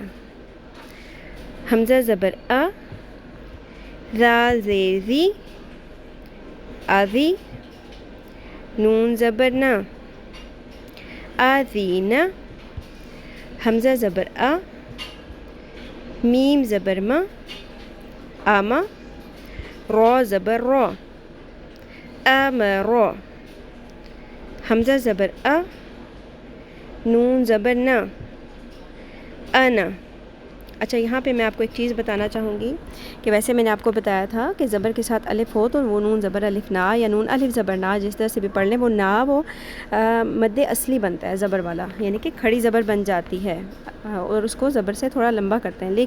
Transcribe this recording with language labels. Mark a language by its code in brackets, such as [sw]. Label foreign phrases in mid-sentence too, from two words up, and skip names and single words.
[ur] حمزہ زبر ا، ذال زیر ذی، اذی. نون زبر نا، اذین. حمزہ زبر ا، میم زبر ما، اما. رو زبر رو، امرو. حمزہ زبر ا، نون زبر نا، انا. اچھا، یہاں پہ میں آپ کو ایک چیز بتانا چاہوں گی کہ ویسے میں نے آپ کو بتایا تھا کہ زبر کے ساتھ الف ہو تو وہ نون زبر الف نا یا نون الف زبر نا، جس طرح سے بھی پڑھ لیں، وہ نا وہ مد اصلی بنتا ہے زبر والا، یعنی کہ کھڑی زبر بن جاتی ہے اور اس کو زبر سے تھوڑا لمبا کرتے ہیں.